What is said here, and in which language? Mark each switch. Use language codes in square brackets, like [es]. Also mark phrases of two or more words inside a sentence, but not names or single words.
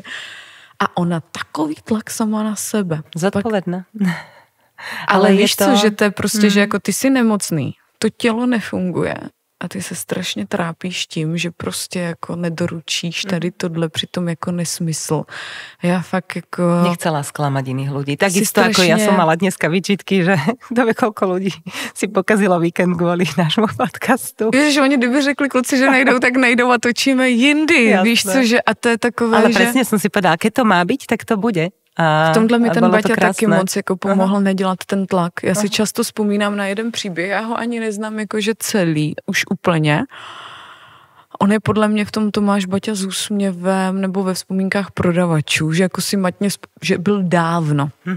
[cs] A ona takový tlak sama na sebe. Zodpovědná. Ale víš co, že to je prostě, že jako ty jsi nemocný, to tělo nefunguje a ty se strašně trápíš tím, že prostě jako nedoručíš tady tohle, přitom jako nesmysl. A já fakt jako... [sk] Nechcela sklamať iných ľudí. Takisto strašne... ako ja som mala dneska výčitky, že kto vie, koľko ľudí si pokazilo víkend kvôli nášmu podcastu. [cs] Ježiš, oni kdyby řekli kluci, že nejdou, tak nejdou a točíme jindy. Jasné. Víš co, že a to je takové, [sk] ale presne som si povedala, keď to má byť, tak to bude. [cs] V tomhle mi ten Baťa taky moc jako pomohl nedělat ten tlak. Já si často vzpomínám na jeden příběh, já ho ani neznám jakože celý, už úplně. On je podle mě v tom Tomáš Baťa s úsměvem nebo ve vzpomínkách prodavačů, že jako si matně, že byl dávno.